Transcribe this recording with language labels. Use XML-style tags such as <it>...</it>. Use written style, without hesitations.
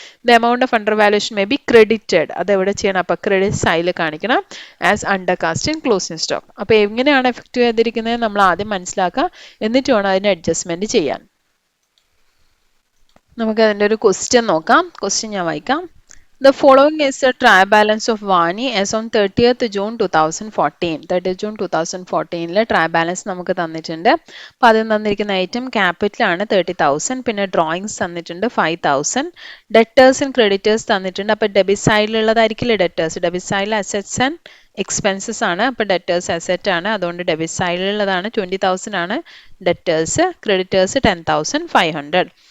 <en>the amount of undervaluation may be credited,</en> <ml>അത് എവിടെ ചെയ്യണം, അപ്പോൾ ക്രെഡിറ്റ് സൈഡിൽ കാണിക്കണം</ml> <en>As under cast in closing stock.</en> <ml>അപ്പോൾ എങ്ങനെയാണ് എഫക്റ്റ് ചെയ്തിരിക്കുന്നത് നമ്മൾ ആദ്യം മനസ്സിലാക്കുക, എന്നിട്ട് വേണം അതിന് അഡ്ജസ്റ്റ്മെന്റ് ചെയ്യാൻ. നമുക്ക് അതിൻ്റെ ഒരു ക്വസ്റ്റ്യൻ നോക്കാം. ക്വസ്റ്റ്യൻ ഞാൻ വായിക്കാം.</ml> <en>The following is a trial balance of Vani as on 30th June 2014. 30th June 2014 trial balance</en> <ml>നമുക്ക് തന്നിട്ടുണ്ട്. അപ്പോൾ അതിൽ തന്നിരിക്കുന്ന ഐറ്റം ക്യാപിറ്റൽ ആണ് 30,000, പിന്നെ ഡ്രോയിങ്സ് തന്നിട്ടുണ്ട് 5,000, ഡെറ്റേഴ്സ് ആൻഡ് ക്രെഡിറ്റേഴ്സ് തന്നിട്ടുണ്ട്. അപ്പോൾ ഡെബിറ്റ് സൈഡിലുള്ളതായിരിക്കില്ലേ ഡെറ്റേഴ്സ്, ഡെബിറ്റ് സൈഡിൽ അസറ്റ്സ് ആൻഡ് എക്സ്പെൻസസ് ആണ്, അപ്പോൾ ഡെറ്റേഴ്സ് അസറ്റ് ആണ്, അതുകൊണ്ട് ഡെബിറ്റ് സൈഡിലുള്ളതാണ് 20,000 ആണ് ഡെറ്റേഴ്സ്, ക്രെഡിറ്റേഴ്സ് 10,500.</ml>